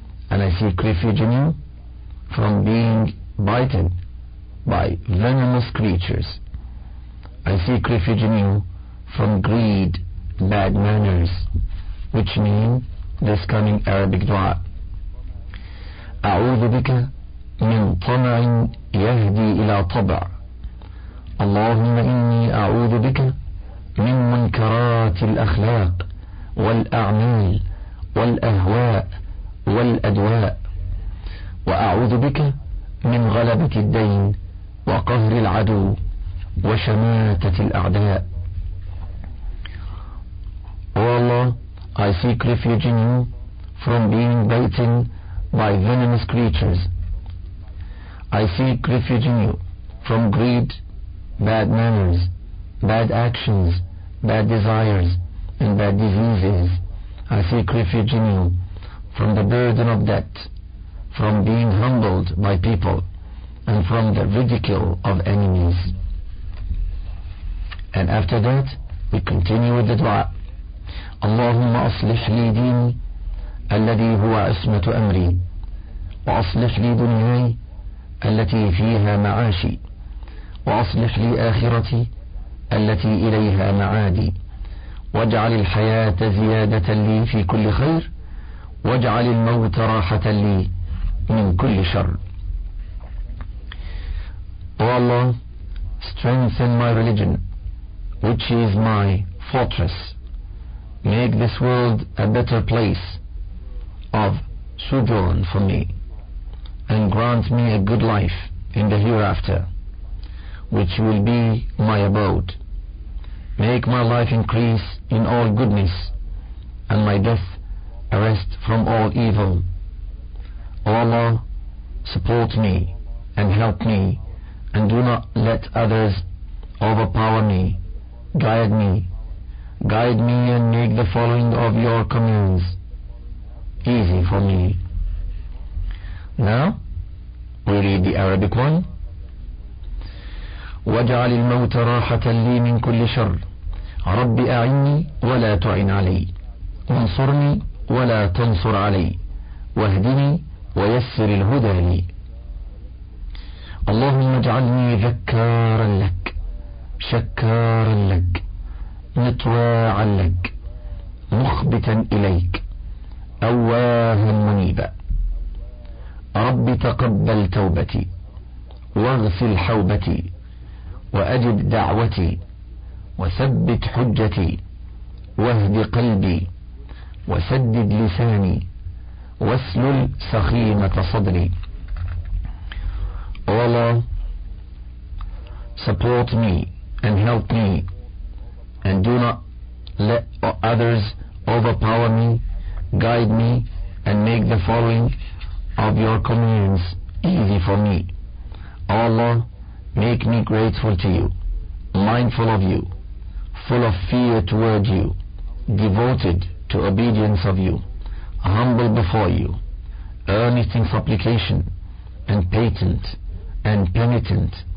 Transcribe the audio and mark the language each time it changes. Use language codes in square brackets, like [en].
[en] And I seek refuge in you from being bitten by venomous creatures. I seek refuge in you from greed, bad manners, which mean this coming Arabic dua. [ar] أعوذ بك من طمع يهدي إلى طبع. اللهم إني أعوذ بك من منكرات الأخلاق والأعمال والأهواء والأدواء، وأعوذ بك من غلبة الدين وقهر العدو وشماتة الأعداء. [en] O Allah, I seek refuge in you from being bitten by venomous creatures. I seek refuge in you from greed, bad manners, bad actions, bad desires, and bad diseases. I seek refuge in you from the burden of debt, from being humbled by people, and from the ridicule of enemies. And after that, we continue with the dua. [ar] Allahumma aslih li dini alladhi huwa ismatu amri وأصلح لي دنياي التي فيها معاشي، وأصلح لي آخرتي التي إليها معادي، واجعل الحياة زيادة لي في كل خير، واجعل الموت راحة لي من كل شر. [en] O Allah, strengthen my religion, which is my fortress. Make this world a better place of sojourn for me, and grant me a good life in the hereafter, which will be my abode. Make my life increase in all goodness, and my death a rest from all evil. O Allah, support me and help me, and do not let others overpower me. Guide me. Guide me and make the following of your commands easy for me. Now, we read the Arabic one. [ar] وَجَعَلِ الْمَوْتَ رَاحَةً لِي مِنْ كُلِّ شَرٍّ رَبِّ أَعِنِّي وَلَا تُعِنْ عَلَيْ وَانْصُرْنِي وَلَا تَنْصُرْ عَلَيْ وَاهْدِنِي وَيَسِّرِ الْهُدَى لِي اللهم اجعلني ذكارا لك شكارا لك مطواعا لك مخبتا إليك أواها منيبا رب تقبل توبتي واغسل حوبتي وأجب دعوتي وثبت حجتي واهد قلبي وسدد لساني واسلل سخيمة صدري [en] O Allah, support me and help me, and do not let others overpower me. Guide me and make the following of your commands easy for me. O Allah, make me grateful to you, mindful of you, full of fear toward you, devoted to obedience of you, humble before you, earnest in supplication and patient and penitent.